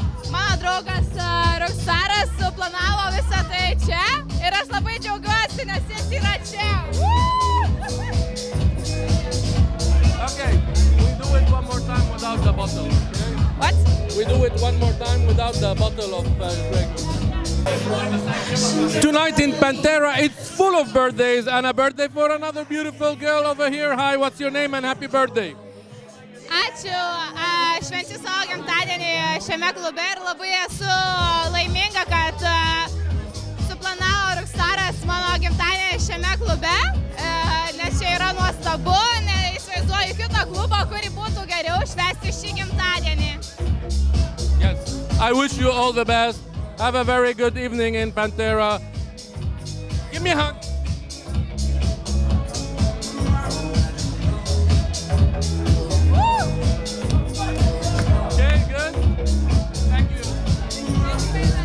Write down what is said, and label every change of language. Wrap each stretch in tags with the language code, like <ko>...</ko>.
<lt>Mano draugas Rookstaras suplanavo visą tai čia ir aš labai džiaugiuosi, nes jis yra čia.</lt> <en>Okay, we do it one more time without the bottle. Okay? What? We do it one more time without the bottle of Greg. Tonight in Pantera, it's full of birthdays and a birthday for another beautiful girl over here. Hi, what's your name and happy birthday?</en> <lt>Ačiū. Švenčiu savo gimtadienį šiame klube ir labai esu laiminga, kad suplanavo Rookstaras mano gimtadienį šiame klube, nes čia yra nuostabu, neįsivaizduoju kito klubo, kurį būtų geriau švęsti šį gimtadienį.</lt> <en>Yes, I wish you all the best. Have a very good evening in Pantera. Give me a hug. Okay, good. Thank you.</en>